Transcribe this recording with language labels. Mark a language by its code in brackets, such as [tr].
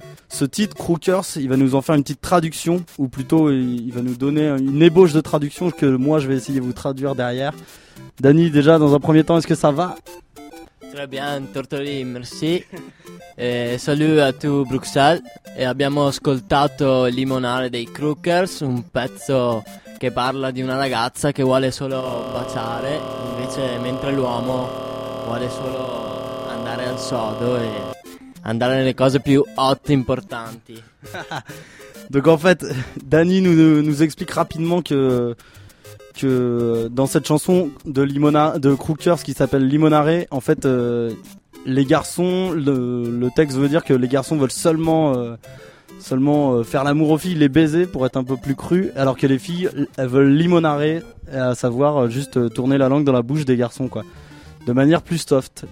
[fr] ce titre, Crookers, il va nous en faire une petite traduction, ou plutôt il va nous donner une ébauche de traduction que moi je vais essayer de vous traduire derrière. Dani, déjà dans un premier temps, est-ce que ça va? Très bien, Tortoli, merci. Et salut à tout Bruxelles. [it] Et abbiamo ascoltato Limonare dei Crookers, un pezzo che parla di una ragazza che vuole solo baciare, invece mentre l'uomo vuole solo andare al sodo e andare nelle cose più hot e importanti. [fr] Donc en fait, Dani nous explique rapidement que dans cette chanson de Limona, de Crookers qui s'appelle Limonare, en fait, les garçons, le texte veut dire que les garçons veulent seulement faire l'amour aux filles, les baiser pour être un peu plus cru, alors que les filles, elles veulent limonare, à savoir juste tourner la langue dans la bouche des garçons, quoi, de manière plus soft.